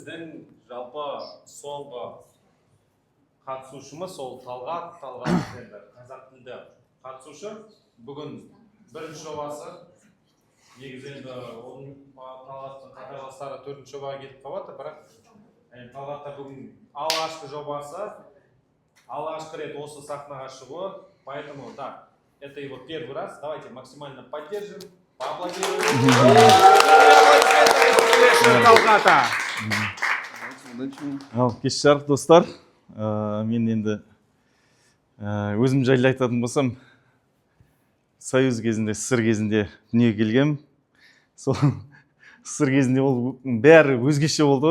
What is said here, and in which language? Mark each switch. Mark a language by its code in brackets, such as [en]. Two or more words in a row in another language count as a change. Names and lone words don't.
[kk] Біздің жалпы соңғы қатысушымыз сол Талғат енді қазақ тілді қатысушы. Бүгін бірінші жобасы. Негізі енді оның Талғаттың қатарластары төртінші жобаға келіп қалады, бірақ Талғатта бүгін алғашқы жобасы, алғашқы рет осы сахнаға шығуы, [ru] поэтому да, это его первый раз. Давайте максимально поддержим, поаплодируем. Талғата. [kk] Кеш жарық достар, мен енді өзім жайлы айтатын болсам, Союз кезінде, СССР кезінде дүниеге келгем. Сол СССР кезінде ол бәрі өзгеше болды.